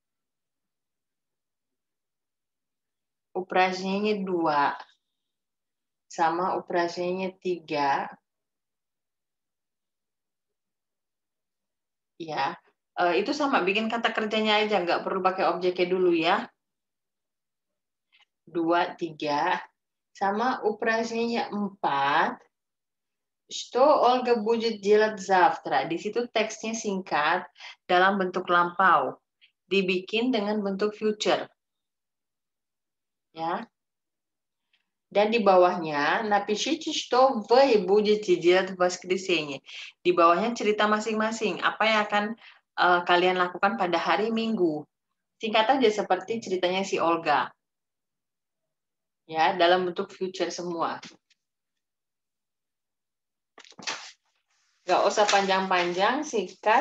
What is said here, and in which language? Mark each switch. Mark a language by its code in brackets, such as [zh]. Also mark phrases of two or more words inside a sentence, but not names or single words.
[ru] Упражнение 2 sama упражнение 3. [id] Ya, itu sama, bikin kata kerjanya aja, nggak perlu pakai objeknya dulu ya. 2, 3. Sama упражнение 4. [ru] Что Ольга будет делать завтра? [id] Di situ teksnya singkat dalam bentuk lampau. Dibikin dengan bentuk future. Ya. Dan di bawahnya, [ru] напишите, что вы будете делать в воскресенье. [id] Di bawahnya cerita masing-masing. Apa yang akan kalian lakukan pada hari Minggu. Singkat aja seperti ceritanya si Olga. Ya, dalam bentuk future semua. Nggak usah panjang-panjang, singkat.